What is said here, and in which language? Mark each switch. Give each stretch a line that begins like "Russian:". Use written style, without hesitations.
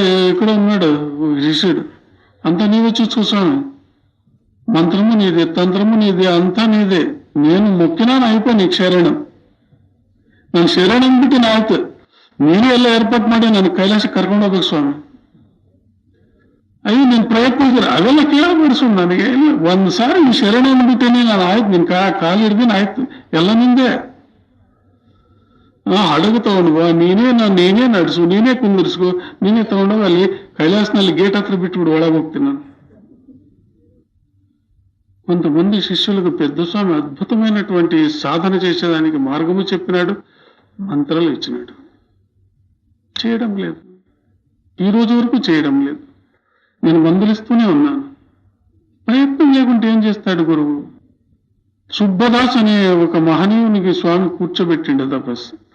Telugu: ఎక్కడ ఉన్నాడు శిష్యుడు? అంతా నీవే చూసుకో స్వామి, మంత్రము నీదే, తంత్రము నీదే, అంతా నీదే. నేను మొక్కినాను, అయిపోయి నీకు ಶರಣಂ.
Kannada: ನಾನು ಶರಣಂ ಬಿಟ್ಟು ಆಯ್ತು, ನೀನೇ ಎಲ್ಲ ಏರ್ಪಾಟ್ ಮಾಡಿ ನಾನು ಕೈಲಾಸ ಕರ್ಕೊಂಡು ಹೋಗ್ಬೇಕು ಸ್ವಾಮಿ. ಅಯ್ಯೋ ನೀನು ಪ್ರಯತ್ನ ಅವೆಲ್ಲ ಕೇಳಬೇಡ ಸುಮ್ಮನೆ. ನನಗೆ ಒಂದ್ ಸಾರಿ ಈ ಶರಣ ಅಂದ್ಬಿಟ್ಟೇನೆ ನಾನು, ಆಯ್ತು ನಿನ್ ಕಾಲು ಹಿಡ್ದಿನ ಆಯ್ತು, ಎಲ್ಲ ನಿಂದೆ. ಹಡಗು ತಗೊಂಡು ಬಾ, ನೀನೇ ನಡ್ಸು, ನೀನೇ ಕುಂದಿರ್ಸ್ಕೊ, ನೀನೇ ತಗೊಂಡೋಗಿ ಅಲ್ಲಿ ಕೈಲಾಸನಲ್ಲಿ ಗೇಟ್ ಹತ್ರ ಬಿಟ್ಬಿಡು, ಒಳಗೆ ಹೋಗ್ತೀನಿ ನಾನು.
Telugu: కొంతమంది శిష్యులకు పెద్ద స్వామి అద్భుతమైనటువంటి సాధన చేసేదానికి మార్గము చెప్పినాడు, మంత్రాలు ఇచ్చినాడు. చేయడం లేదు, ఈ రోజు వరకు చేయడం లేదు. నేను మందులిస్తూనే ఉన్నాను. ప్రయత్నం లేకుంటే ఏం చేస్తాడు గురువు? సుబ్బదాస్ అనే ఒక మహనీయునికి స్వామి కూర్చోబెట్టిండు తపస్సు.